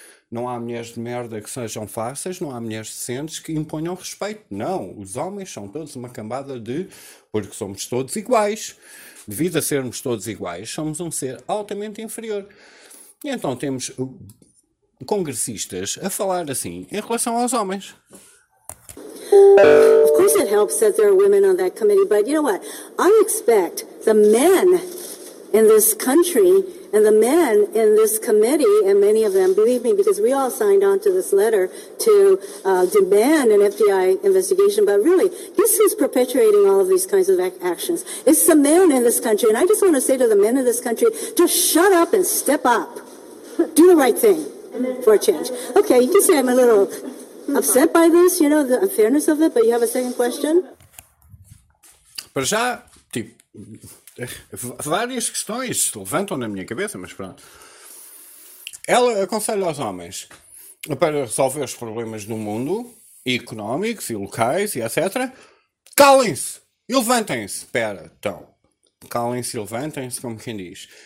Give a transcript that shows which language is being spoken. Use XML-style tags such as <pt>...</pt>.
<pt>Não há mulheres de merda que sejam fáceis, não há mulheres decentes que imponham respeito. Não, os homens são todos uma cambada de... Porque somos todos iguais. Devido a sermos todos iguais, somos um ser altamente inferior. E então temos congressistas a falar assim em relação aos homens.</pt> <en>Of course it helps that there are women on that committee, but you know what? I expect the men in this country... And the men in this committee, and many of them, believe me, because we all signed on to this letter to demand an FBI investigation, but really, guess who's perpetuating all of these kinds of actions? It's the men in this country, and I just want to say to the men in this country, just shut up and step up. Do the right thing for a change. Okay, you can say I'm a little upset by this, you know, the unfairness of it, but you have a second question?</en> <pt>Para já, tipo... Várias questões se levantam na minha cabeça, mas pronto. Ela aconselha aos homens para resolver os problemas do mundo, económicos e locais e etc. Calem-se e levantem-se. Espera, então, calem-se e levantem-se, como quem diz.</pt>